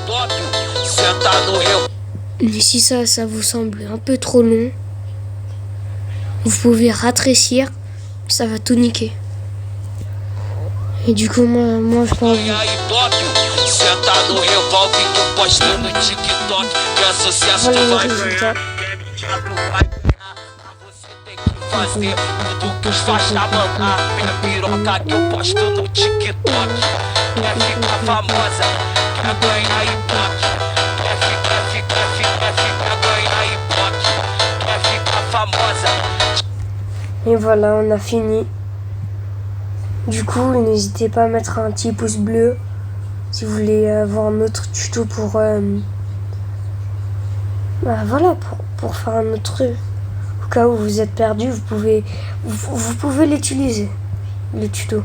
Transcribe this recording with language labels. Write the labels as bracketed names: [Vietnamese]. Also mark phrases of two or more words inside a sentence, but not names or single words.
[French] Mais si ça vous semble un peu trop long, vous pouvez rétrécir. Ça va tout niquer. Et du coup, moi je pense. Voilà le résultat. [Portuguese] Fazer tudo que os faixa mandar. Minha piroca que eu posto no TikTok. Quer ficar famosa, quer ganhar ibope. Quer ficar ganhar ibope. Quer ficar famosa. [French] Et voilà, on a fini. Du coup, n'hésitez pas à mettre un petit pouce bleu si vous voulez avoir un autre tuto pour voilà, pour faire un autre truc. Au cas où vous êtes perdu, vous pouvez l'utiliser, le tuto.